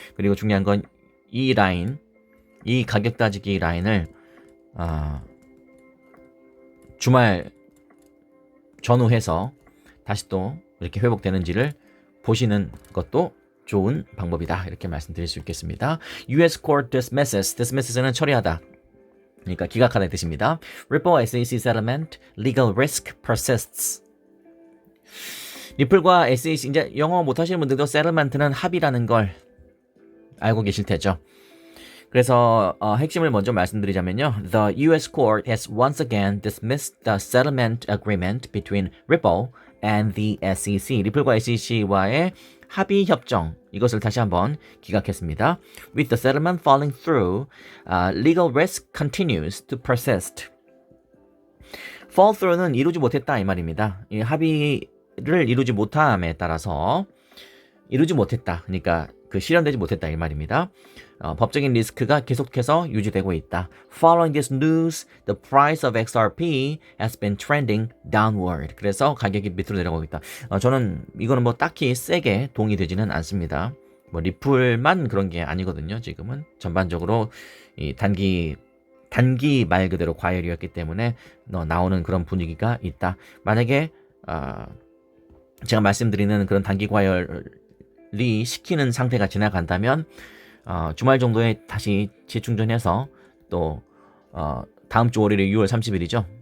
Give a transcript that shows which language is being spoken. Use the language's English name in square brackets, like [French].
[Korean] 그리고 중요한 건 이 라인, 이 가격 따지기 라인을 주말 전후해서 다시 또 이렇게 회복되는지를 보시는 것도 좋은 방법이다. 이렇게 말씀드릴 수 있겠습니다. [English] US Court dismisses [Korean] 는 처리하다. 그러니까 기각하다는 뜻입니다. [English] Ripple SEC settlement, legal risk persists. [Korean] 리플과 SEC, 이제 영어 못하시는 분들도 settlement는 합의라는 걸 알고 계실 테죠. 그래서 핵심을 먼저 말씀드리자면요. [English] The US court has once again dismissed the settlement agreement between Ripple and the SEC. [Korean] 리플과 SEC와의 합의 협정 이것을 다시 한번 기각했습니다. [English] With the settlement falling through, legal risk continues to persist. Fall through [Korean] 는 이루지 못했다 이 말입니다. 이 합의를 이루지 못함에 따라서 이루지 못했다. 그러니까 그 실현되지 못했다 이 말입니다. 법적인 리스크가 계속해서 유지되고 있다. [English] Following this news, the price of XRP has been trending downward. [Korean] 그래서 가격이 밑으로 내려가고 있다. 저는 이거는 뭐 딱히 세게 동의되지는 않습니다. 뭐 리플만 그런 게 아니거든요. 지금은 전반적으로 이 단기 말 그대로 과열이었기 때문에 나오는 그런 분위기가 있다. 만약에 제가 말씀드리는 그런 단기 과열이 시키는 상태가 지나간다면 주말 정도에 다시 재충전해서 또 다음 주 월요일에 6월 30일이죠.